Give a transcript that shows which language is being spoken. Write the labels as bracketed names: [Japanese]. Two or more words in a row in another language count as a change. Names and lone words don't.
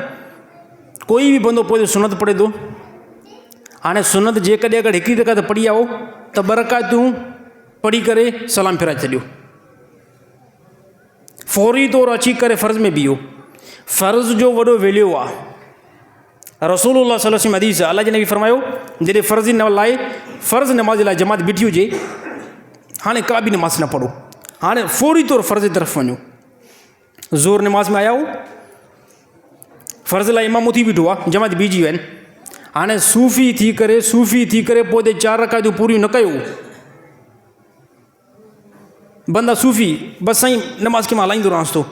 [Sindhi] कोई बि बंदो पोइ सुनत पढ़े थो, हाणे सुनत जेकॾहिं अगरि हिकिड़ी रकात पढ़ी आओ त ॿ रकातूं पढ़ी करे सलाम फिराए छॾियो, फौरी तौर अची करे फ़र्ज़ में बीहो। फ़र्ज़ जो वॾो वैल्यू आहे, रसूलुल्लाह [Arabic] صلى الله عليه وسلم [Sindhi] हदीस अल्लाह जे नबी फरमायो, जॾहिं फ़र्ज़ नमाज़ लाइ जमात बीठी हुजे, हाणे का बि नमाज़ न पढ़ो, हाणे फौरी तौर फ़र्ज़ जी तरफ़ वञो। ज़ोर नमाज़ में आया हो, फ़र्ज़ लाइ इमाम उथी बीठो आहे, जमात बीजी विया आहिनि, हाणे सूफ़ी थी करे पोइ 4 रकातूं पूरियूं न कयो, बंदा सूफ़ी बसि साईं नमाज़ खे मां हलाईंदो रहांसि थो।